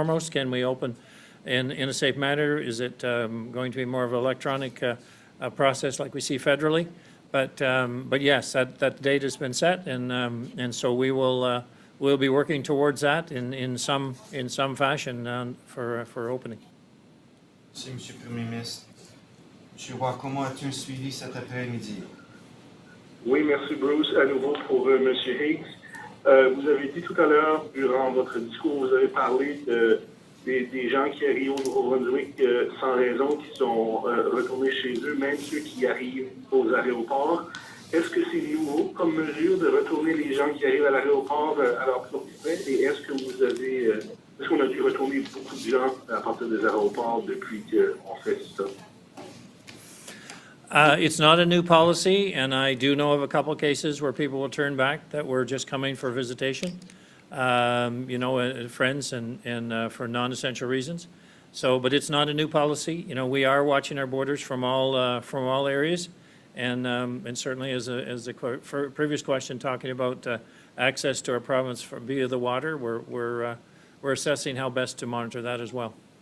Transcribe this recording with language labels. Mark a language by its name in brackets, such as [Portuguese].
[English] Can we open in a safe manner? Is it going to be more of an electronic process like we see federally? But yes, that date has been set, and so we'll be working towards that in some fashion for opening. [French] Merci, Monsieur le Premier ministre. Monsieur Bois-Comeau, as-tu un suivi cet après-midi? Oui, merci Bruce. À nouveau pour Monsieur Higgs. Vous avez dit tout à l'heure, durant votre discours, vous avez parlé des gens qui arrivent au Nouveau-Brunswick sans raison, qui sont retournés chez eux, même ceux qui arrivent aux aéroports. Est-ce que c'est nouveau comme mesure de retourner les gens qui arrivent à l'aéroport à leur propre fait? Et est-ce qu'on a dû retourner beaucoup de gens à partir des aéroports depuis qu'on fait ça? [English] It's not a new policy, and I do know of a couple of cases where people will turn back that were just coming for visitation. Friends and for non-essential reasons. So, but it's not a new policy. We are watching our borders from all areas, and certainly as the previous question talking about access to our province via the water, we're assessing how best to monitor that as well.